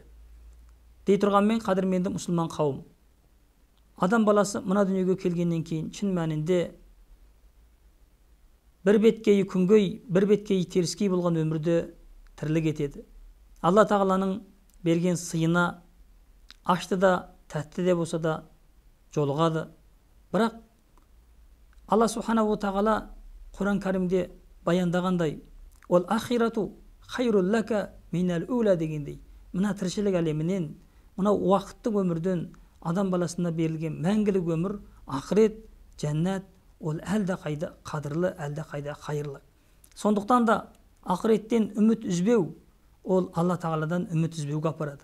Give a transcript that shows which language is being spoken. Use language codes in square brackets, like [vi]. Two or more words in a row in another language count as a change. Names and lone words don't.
[kk] Дей тұрғанмен, қадірменді мұсылман қауым, адам баласы мына дүниеге келгеннен кейін шын мәнінде бір беткейі күнгей, бір беткейі теріскей болған өмірде тірлік етеді. Алла тағаланың берген сыйына ашты да, тәтті де болса да жолығады. Бірақ Алла [ar] سبحانه تعالى [kk] Құран кәрімде баяндағандай: ол [ar] الآخرة خير لك من الأولى [kk] дегендей, мына тіршілік әлемінен, мына уақыттық өмірден адам баласына берілген мәңгілік өмір, ақырет, жәннат, ол әлде қайда қадірлі, әлде қайда қайырлы. Сондықтан да ақыреттен үміт үзбеу, ол Алла тағаладан үміт үзбеуге апарады.